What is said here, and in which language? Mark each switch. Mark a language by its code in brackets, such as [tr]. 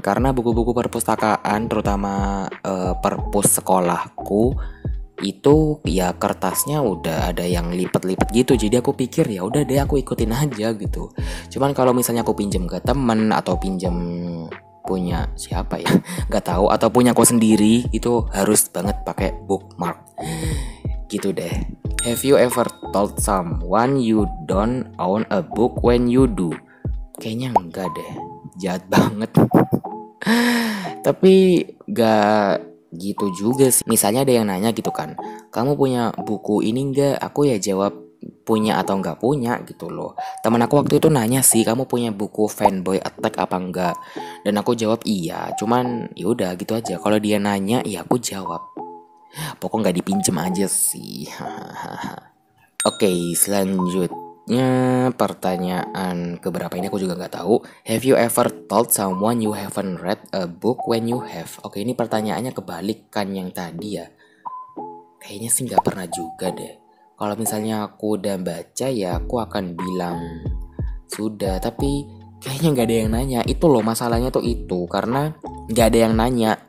[id] Karena buku-buku perpustakaan terutama perpus sekolahku itu ya kertasnya udah ada yang lipet-lipet gitu. Jadi aku pikir ya udah deh aku ikutin aja gitu. Cuman kalau misalnya aku pinjam ke temen atau pinjam punya siapa ya nggak tahu, atau punya aku sendiri, itu harus banget pakai bookmark gitu deh. [en] Have you ever told someone you don't own a book when you do? [id] Kayaknya enggak deh, jahat banget. Tapi gak gitu juga sih. Misalnya ada yang nanya gitu kan, kamu punya buku ini enggak? Aku ya jawab punya atau nggak punya gitu loh. Temen aku waktu itu nanya sih, kamu punya buku Fanboy Attack apa enggak? Dan aku jawab iya. Cuman yaudah gitu aja. Kalau dia nanya ya aku jawab. Pokok nggak dipinjem aja sih. Oke, selanjutnya pertanyaan keberapa ini aku juga nggak tahu. [en] Have you ever told someone you haven't read a book when you have? [id] Oke, ini pertanyaannya kebalikan yang tadi ya. Kayaknya sih nggak pernah juga deh. Kalau misalnya aku udah baca ya aku akan bilang sudah, tapi kayaknya nggak ada yang nanya. Itu loh masalahnya tuh itu, karena nggak ada yang nanya.